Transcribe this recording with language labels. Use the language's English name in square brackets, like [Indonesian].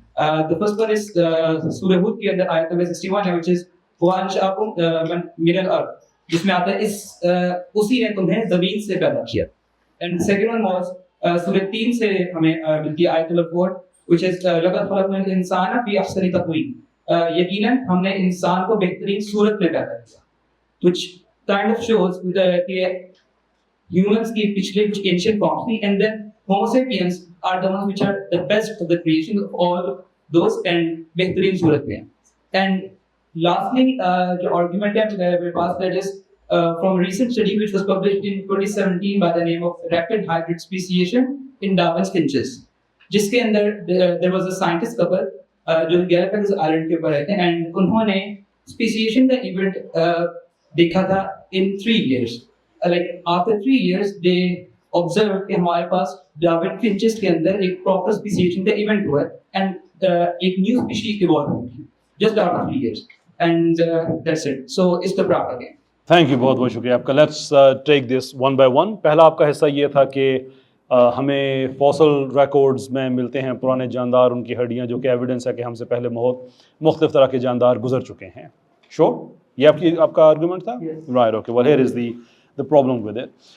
[English] The first one is [Hindi] Surah Hud के अंदर आयत नंबर 61 है, which is [Arabic] وَأَنشَأَكُم مِّنَ الْأَرْضِ, [Hindi] जिसमें आता है उसी ने तुम्हें ज़मीन से पैदा किया. [English] And second one was [Hindi] सूरह 3 से हमें मिलती है आयत नंबर 4, which is [Arabic] लक़द ख़लक़नल इंसान फ़ी अहसनि तक़वीम, [Hindi] यकीनन हमने इंसान को बेहतरीन सूरत में पैदा किया. [English] Which kind of shows कि humans की पिछले कुछ ancient forms थी, and then Homo sapiens are the ones which are the best of the creation of all those and [Hindi] बेहतरीन सूरत में. [English] And lastly, जो argument है मेरे पास, that is from a recent study which was published in 2017 by the name of rapid hybrid speciation in Darwin's finches, जिसके अंदर there was a scientist couple जो Galapagos island के ऊपर रहते हैं, and उन्होंने speciation का event देखा था in 3 years. Like after 3 years they observed [Hindi] कि हमारे पास Darwin finches के अंदर एक proper speciation का event हुआ है, and एक new species evolve हुई just after 3 years, and that's it. [English] So it's the proper game. Thank you, [Hindi] बहुत बहुत शुक्रिया आपका. [English] Let's take this one by one. [Hindi] पहला आपका हिस्सा ये था कि हमें फॉसल रिकॉर्ड्स में मिलते हैं पुराने जानदार, उनकी हड्डियाँ, जो कि एविडेंस है कि हमसे पहले बहुत मुख्तलिफ तरह के जानदार गुजर चुके हैं. [English] sure, [Hindi] ये आपका आर्गूमेंट था? [English] Right, okay. Well here is the problem with it.